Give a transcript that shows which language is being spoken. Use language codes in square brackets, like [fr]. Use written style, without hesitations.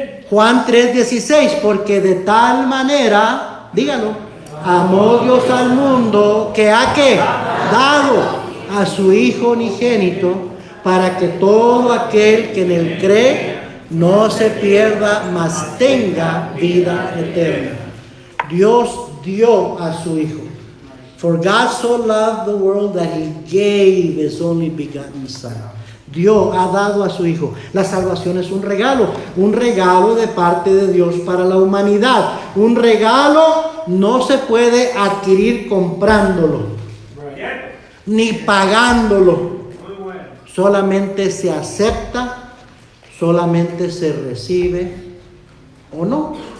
[es] Juan 3:16, porque de tal manera, dígalo, amó Dios al mundo que ha dado a su Hijo unigénito, para que todo aquel que en él cree no se pierda, mas tenga vida eterna. Dios dio a su Hijo. [en] For God so loved the world that He gave His only begotten Son. [es] Dios ha dado a su Hijo. La salvación es un regalo de parte de Dios para la humanidad. Un regalo no se puede adquirir comprándolo, ni pagándolo. Solamente se acepta, solamente se recibe o no.